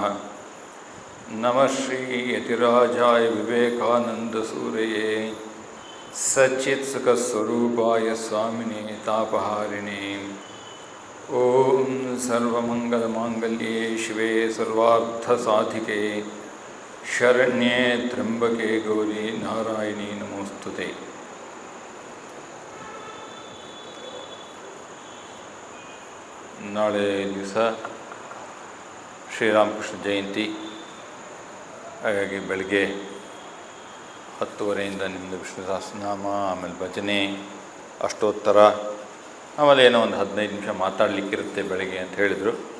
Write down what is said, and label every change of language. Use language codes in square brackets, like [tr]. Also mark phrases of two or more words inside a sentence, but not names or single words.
[sa] नमः श्री यतिराजाय विवेकानन्दसूरये सच्चित्सुखस्वरूपाय स्वामिने तापहारिणे। ॐ सर्वमङ्गलमाङ्गल्ये शिवे सर्वार्थसाधिके शरण्ये त्र्यम्बके गौरी नारायणी नमोस्तुते। [kn] ನಾಳೆ ದಿವಸ ಶ್ರೀರಾಮಕೃಷ್ಣ ಜಯಂತಿ. ಹಾಗಾಗಿ ಬೆಳಗ್ಗೆ 10:30 ನಿಮ್ಮದು ವಿಷ್ಣು ಸಹಸ್ರನಾಮ, ಆಮೇಲೆ ಭಜನೆ, ಅಷ್ಟೋತ್ತರ, ಆಮೇಲೆ ಏನೋ ಒಂದು 15 ನಿಮಿಷ ಮಾತಾಡಲಿಕ್ಕಿರುತ್ತೆ ಬೆಳಗ್ಗೆ ಅಂತ ಹೇಳಿದರು.